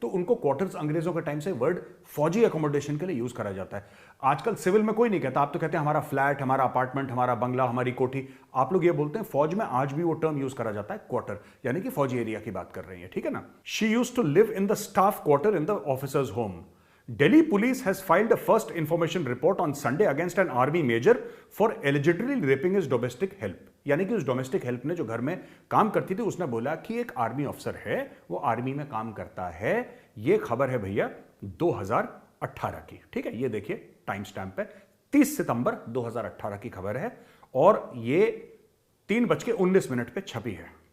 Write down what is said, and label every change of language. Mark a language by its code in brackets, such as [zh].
[hi] तो उनको क्वार्टर्स अंग्रेजों के टाइम से वर्ड फौजी अकोमोडेशन के लिए यूज करा जाता है। आजकल सिविल में कोई नहीं कहता, आप तो कहते हैं हमारा फ्लैट, हमारा अपार्टमेंट, हमारा बंगला, हमारी कोठी। आप लोग ये बोलते हैं। फौज में आज भी वो टर्म यूज करा जाता है, क्वार्टर, यानी कि फौजी एरिया की बात कर रही है, ठीक है ना। [en] She used to live in the staff quarter in the officers home. Delhi police has filed a first information report on Sunday against an army major for allegedly raping his domestic help। [hi] यानी कि उस domestic help ने जो घर में काम करती थी, उसने बोला कि एक आर्मी ऑफिसर है, वो आर्मी में काम करता है। ये खबर है भैया 2018 की, ठीक है। ये देखिए टाइम स्टैम्प है, 30 सितंबर 2018 की खबर है, और ये 3:19 पे छपी है।